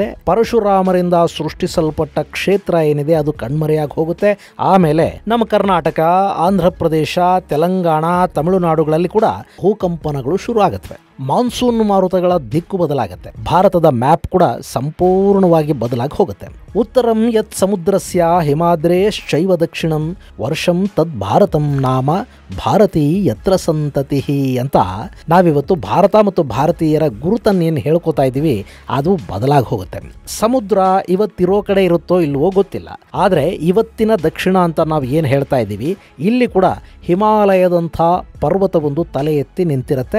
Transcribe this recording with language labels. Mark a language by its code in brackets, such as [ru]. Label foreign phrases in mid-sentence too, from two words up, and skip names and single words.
[kn] ಪರಶುರಾಮರಿಂದ ಸೃಷ್ಟಿಸಲ್ಪಟ್ಟ ಕ್ಷೇತ್ರ ಏನಿದೆ ಅದು ಕಣ್ಮರೆಯಾಗಿ ಹೋಗುತ್ತೆ. ಆಮೇಲೆ ನಮ್ಮ ಕರ್ನಾಟಕ, ಆಂಧ್ರ ಪ್ರದೇಶ, ತೆಲಂಗಾಣ, ತಮಿಳುನಾಡುಗಳಲ್ಲಿ ಕೂಡ ಭೂಕಂಪನಗಳು ಶುರು ಆಗುತ್ತವೆ. ಮಾನ್ಸೂನ್ ಮಾರುತಗಳ ದಿಕ್ಕು ಬದಲಾಗುತ್ತೆ. ಭಾರತದ ಮ್ಯಾಪ್ ಕೂಡ ಸಂಪೂರ್ಣವಾಗಿ ಬದಲಾಗಿ ಹೋಗುತ್ತೆ. [sa] ಉತ್ತರಂ ಯತ್ ಸಮುದ್ರಸ್ಯ ಹಿಮಾದ್ರೇಶ್ಚೈವ ದಕ್ಷಿಣಂ ವರ್ಷಂ ತದ್ ಭಾರತಂ ನಾಮ ಭಾರತೀ ಯತ್ರ ಸಂತತಿ [kn] ಅಂತ ನಾವಿವತ್ತು ಭಾರತ ಮತ್ತು ಭಾರತೀಯರ ಗುರುತನ್ನೇನು ಹೇಳ್ಕೊತಾ ಇದ್ದೀವಿ ಅದು ಬದಲಾಗಿ ಹೋಗುತ್ತೆ. ಸಮುದ್ರ ಇವತ್ತಿರೋ ಕಡೆ ಇರುತ್ತೋ ಇಲ್ವೋ ಗೊತ್ತಿಲ್ಲ. ಆದರೆ ಇವತ್ತಿನ ದಕ್ಷಿಣ ಅಂತ ನಾವು ಏನು ಹೇಳ್ತಾ ಇದ್ದೀವಿ, ಇಲ್ಲಿ ಕೂಡ ಹಿಮಾಲಯದಂಥ ಪರ್ವತವೊಂದು ತಲೆ ಎತ್ತಿ ನಿಂತಿರುತ್ತೆ.